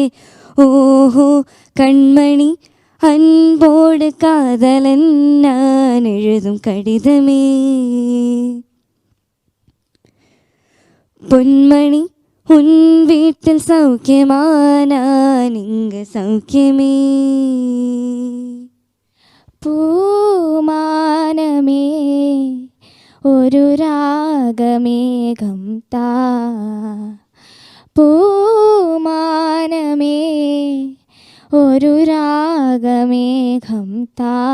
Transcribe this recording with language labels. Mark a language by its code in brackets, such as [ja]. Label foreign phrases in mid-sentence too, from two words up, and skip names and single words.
[ta] ஓஹோ கண்மணி அன்போடு காதலன் நான் எழுதும் கடிதமே. பொன்மணி உன் வீட்டில் சௌக்கியமா? நான் இங்கு சௌக்கியமே. [ml] പൂമാനമേ ഒരു രാഗമേഘം താ, പൂമാനമേ ഒരു രാഗമേഘം താ.